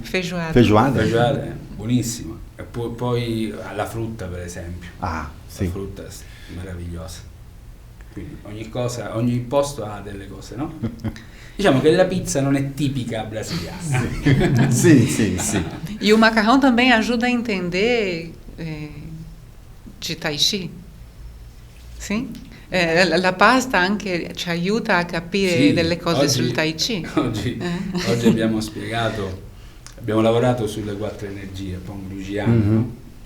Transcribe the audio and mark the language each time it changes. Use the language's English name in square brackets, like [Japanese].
[Portuguese] Feijoada. Feijoada? [Italian] Buonissima. E poi alla frutta, per esempio. Ah, sì. La frutta è meravigliosa. Quindi ogni posto ha delle cose, no? Diciamo che la pizza non è tipica brasiliana. [Portuguese] Sim. E o macarrão também ajuda a entender de Tahiti? Sim? [Italian] La pasta anche ci aiuta a capire delle cose sul Tahiti? Oggi abbiamo lavorato sulle 4 energie, Pong Lugiano.